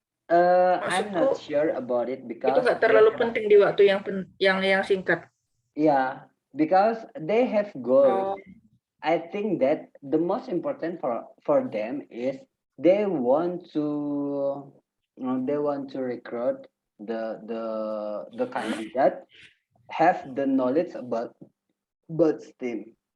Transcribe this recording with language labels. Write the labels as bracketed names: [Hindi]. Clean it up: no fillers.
[English] I'm not sure about it because [Indonesian] itu nggak terlalu penting di waktu yang singkat. [English] Yeah, because they have goals. I think that the most important for them is they want to recruit the candidate have the knowledge about STEM.